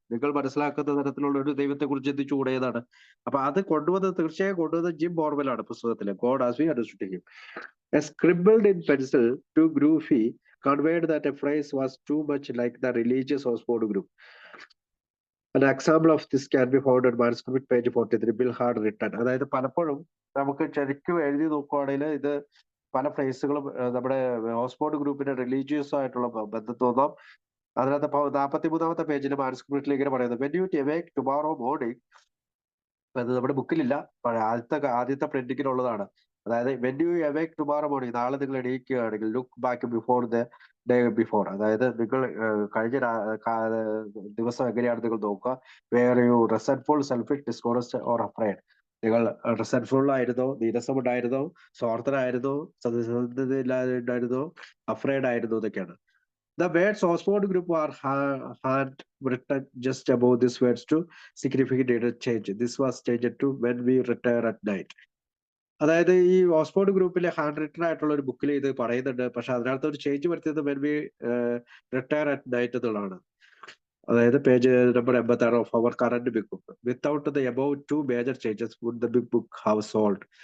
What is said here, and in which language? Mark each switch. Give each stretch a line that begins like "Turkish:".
Malayalam: നിങ്ങൾ മനസ്സിലാക്കുന്ന തരത്തിലുള്ള ഒരു ദൈവത്തെ കുറിച്ച് ചിന്തിച്ചുകൂടേതാണ്. അപ്പൊ അത് തീർച്ചയായും കൊണ്ടുവന്നത് gym ബോർവെലാണ് പുസ്തകത്തില്.
English: God as we understood him. Scribbled in pencil to Groovy conveyed that a phrase was too much like the religious Oxford group. An example of this can be found on manuscript page 43. Bill had written.
Malayalam: അതായത് പലപ്പോഴും നമുക്ക് ശരിക്കും എഴുതി നോക്കുവാണെങ്കിൽ ഇത് പല ഫ്രേസുകളും നമ്മുടെ Oxford ഗ്രൂപ്പിന്റെ റിലീജിയസ് ആയിട്ടുള്ള ബന്ധം തോന്നാം. അതിനകത്ത് 43ാമത്തെ പേജിൽ മാനസ്ക്രിപ്റ്റിൽ ഇങ്ങനെ പറയുന്നത്,
English: when you awake tomorrow morning,
Malayalam: അത് നമ്മുടെ ബുക്കിലില്ല, ആദ്യത്തെ പ്രിന്റിങ്ങിലുള്ളതാണ്. അതായത്
English: when you awake tomorrow morning,
Malayalam: നാളെ നിങ്ങൾ എണീക്കുകയാണെങ്കിൽ
English: look back before the day before,
Malayalam: അതായത് നിങ്ങൾ കഴിഞ്ഞ ദിവസം എങ്ങനെയാണ് നിങ്ങൾ നോക്കുക.
English: were you resentful, selfish, dishonest or afraid?
Malayalam: നിങ്ങൾ റിസെന്റ്ഫുൾ ആയിരുന്നോ, നീരസമുണ്ടായിരുന്നോ, സ്വാർത്ഥനായിരുന്നോ, സത്യസന്ധതയില്ലായിരുന്നോ, അഫ്രൈഡ് ആയിരുന്നോ എന്നൊക്കെയാണ്.
English: The words Oxford group are hand written just above these words to significant change. This was changed to when we retire at night.
Malayalam: അതായത് ഈ Oxford ഗ്രൂപ്പിലെ hand written ആയിട്ടുള്ള ഒരു ബുക്കിൽ ഇത് പറയുന്നുണ്ട്. പക്ഷെ അതിനകത്ത് ഒരു ചേഞ്ച് വരുത്തിയത്
English: when we retire at night
Malayalam: എന്നുള്ളതാണ്.
English: അതായത് page number 86 of our current big book. Without the above two major changes would the big book have sold.